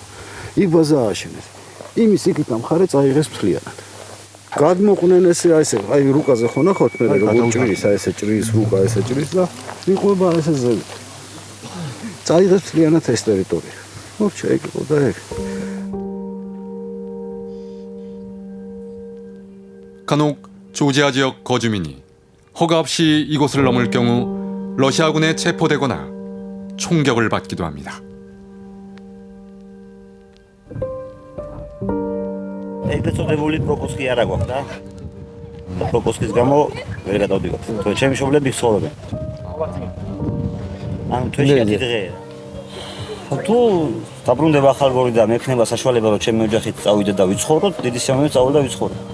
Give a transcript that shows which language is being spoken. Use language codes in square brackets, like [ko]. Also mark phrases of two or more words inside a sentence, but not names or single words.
[ka] იქ ბაზა ააშენეს. იმის იქით მხარე წაიღეს მთლიანად. გადმოყვნენ ესე აი ესე, აი რუკაზე ხო ნახავთ მე როგორ ჭრის, აი ესე ჭრის რუკა ესე ჭრის და იყვება ესე ზევი. წაიღეს მთლიანად ეს ტერიტორია. მორჩა ეგ იყო და ეგ. [ko] 간혹 조지아 지역 거주민이 허가 없이 이곳을 넘을 경우 러시아군에 체포되거나 총격을 받기도 합니다. [ka] ეგრეთწოდებული პროკოსკი არა გვაქვს და პროკოსკის გამო ვერ გადავდივართ. თორე ჩემი მშობლები ცხოვრობენ. ან თვეში 10 დღეა. თუ დაბრუნდება ხალხური და მექნება საშუალება რომ ჩემი ოჯახით წავიდე და ვიცხოვროთ, დიდი სიამოვნებით წავალ და ვიცხოვრო.